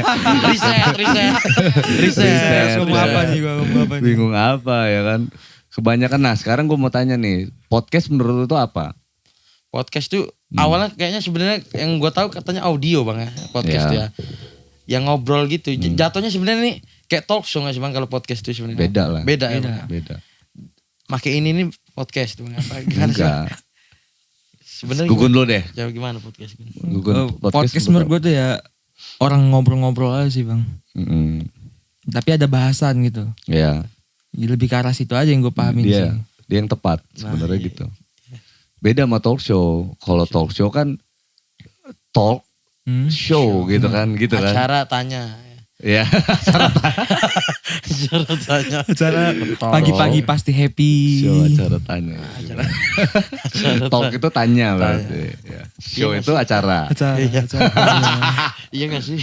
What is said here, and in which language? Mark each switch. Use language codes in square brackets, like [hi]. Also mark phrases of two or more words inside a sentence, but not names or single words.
[id] Riset. Ngomong apa nih gue Bingung apa ya kan. Kebanyakan sekarang gue mau tanya nih. Podcast menurut lu itu apa? Podcast tuh awalnya kayaknya sebenarnya yang gue tahu katanya audio bang ya. Podcast tuh ya. Yang ngobrol gitu. Jatuhnya sebenarnya nih kayak [en] talk show [id] gak sih bang kalau podcast tuh sebenarnya? Beda lah. Beda. Make ini nih podcast tuh apa? Enggak. Sebenarnya Gugun lo deh. Jawab gimana podcast? Podcast menurut gue tuh ya orang ngobrol-ngobrol aja sih bang. Tapi ada bahasan gitu. Iya. Lebih ke arah situ aja yang gue pahamin sih. Dia yang tepat sebenarnya gitu. Beda sama [en] talk show. [id] Kalau [en] talk show [id] kan [en] talk show [id] gitu kan. Acara tanya. Ya, acara tanya. Acara pagi-pagi pasti happy. Show acara tanya. Talk itu tanya berarti. Ya. Show itu acara. Iya gak sih?